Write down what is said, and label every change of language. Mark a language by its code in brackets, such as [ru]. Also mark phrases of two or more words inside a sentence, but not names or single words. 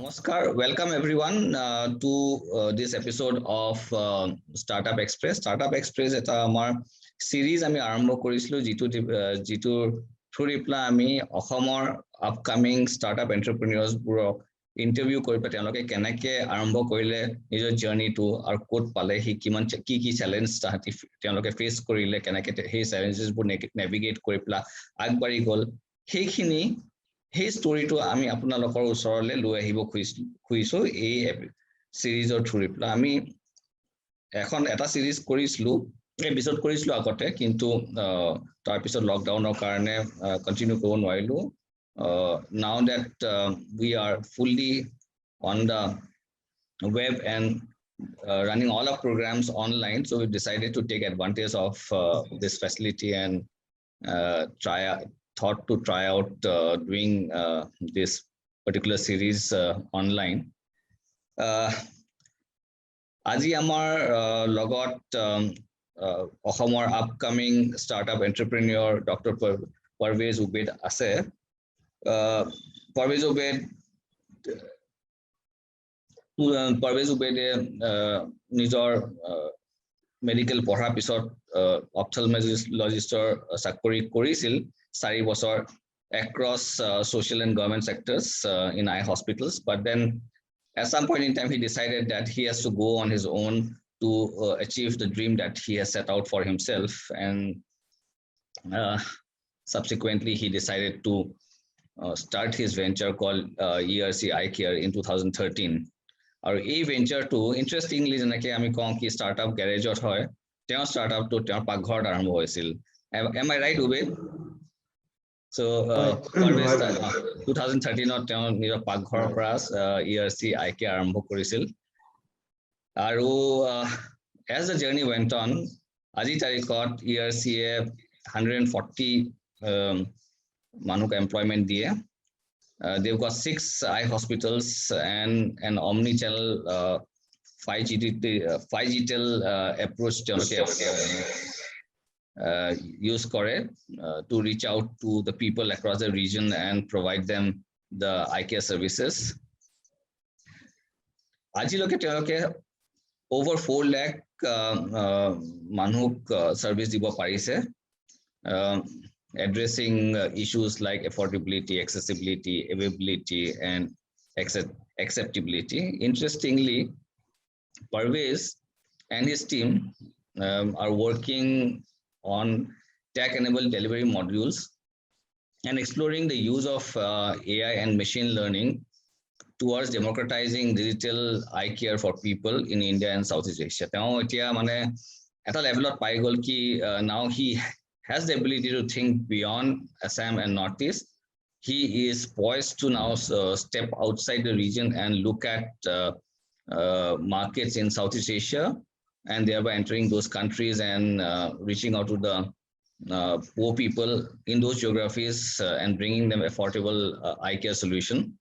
[as] Namaskar. [en] Welcome everyone to this episode of Startup Express. [as] Startup Express এটা আমাৰ series আমি আৰম্ভ কৰিছিলো যিটোৰ through ৰিপ্লা আমি অসমৰ [en] upcoming startup entrepreneurs [as] বোৰক ইন্টাৰভিউ কৰি পেলাই তেওঁলোকে কেনেকৈ আৰম্ভ কৰিলে নিজৰ জাৰ্নিটো আৰু ক'ত পালে কি চ্যালেঞ্জ তেওঁলোকে ফেস কৰিলে কেনেকৈ সেই চ্যালেঞ্জেছবোৰ নেভিগেট কৰি পেলাই আগবাঢ়ি গ'ল সেইখিনি সেই ষ্টৰিটো আমি আপোনালোকৰ ওচৰলৈ লৈ আহিব খুজিছো এই সিৰিজৰ থ্ৰু ৰিপ্লাই আমি এখন এটা সিৰিজ কৰিছিলো এপিসোড কৰিছিলো আগতে কিন্তু তাৰ পিছত লকডাউনৰ কাৰণে কন্টিনিউ কৰিব নোৱাৰিলো [en] now that we are fully on the web and running all our programs online, so we decided to take advantage of this facility and thought to try out doing this particular series online. [as] আজি আমাৰ লগত অসমৰ [en] upcoming startup entrepreneur [as] Dr. Parvez Ubed আছে Parvez Ubed নিজৰ মেডিকেল পঢ়াৰ পিছত অপথলমলজিষ্টৰ চাকৰি কৰিছিল 4 বছৰ [en] across social and government sectors in eye hospitals, but then at some point in time he decided that he has to go on his own to achieve the dream that he has set out for himself, and subsequently he decided to start his venture called ERC Eye Care in 2013. [as] আৰু এই ভেঞ্চাৰটো ইন্টাৰেষ্টিংলি যেনেকৈ আমি কওঁ কি ষ্টাৰ্টআপ গ্যাৰেজত হয় তেওঁ ষ্টাৰ্টআপটো তেওঁৰ পাকঘৰত আৰম্ভ হৈছিল [en] am I right [as] Ubed? So 2013ত তেওঁ নিজৰ পাকঘৰৰ পৰা ERC Eye Care আৰম্ভ কৰিছিল আৰু [en] as the journey went on [as] আজি তাৰিখত ERC এ 140 মানুহক employment দিয়ে [en] they've got 6 eye hospitals and an omni-channel 5G approach use করে to reach out to the people across the region and provide them the eye care services. [as] আজিলৈকে তেওঁলোকে [en] over 4 lakh মানুহক service [as] দিব পাৰিছে [en] addressing issues like affordability, accessibility, availability, and acceptability. Interestingly, Parvez and his team are working on tech-enabled delivery modules and exploring the use of AI and machine learning towards democratizing digital eye care for people in India and Southeast Asia. Now, [as] এতিয়া মানে এটা লেভেলত পাই গ'ল কি [en] now he has the ability to think beyond Assam and Northeast. He is poised to now step outside the region and look at markets in Southeast Asia and thereby entering those countries and reaching out to the poor people in those geographies and bringing them affordable eye care solution.